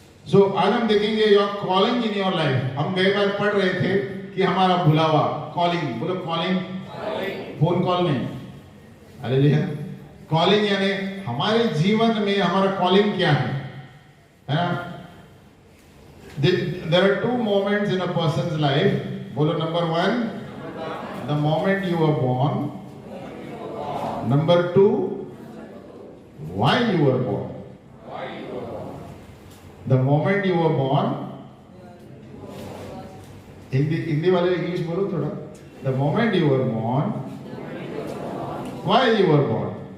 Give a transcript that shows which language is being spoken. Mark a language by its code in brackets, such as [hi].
[hi] सो आज हम देखेंगे [en] Your calling in your life. [hi] हम गए बार पढ़ रहे थे कि हमारा बुलावा, कॉलिंग, बोलो कॉलिंग, फोन कॉल नहीं। हालेलुया। कॉलिंग यानी हमारे जीवन में हमारा कॉलिंग क्या है ना? [en] There are two moments in a person's life. [hi] बोलो, [en] Number 1, the moment you were born. Number 2, why you were born. The moment you were born. [hi] Hindi वाले इंग्लिश बोलो थोड़ा। [en] The moment you were born, why you were born.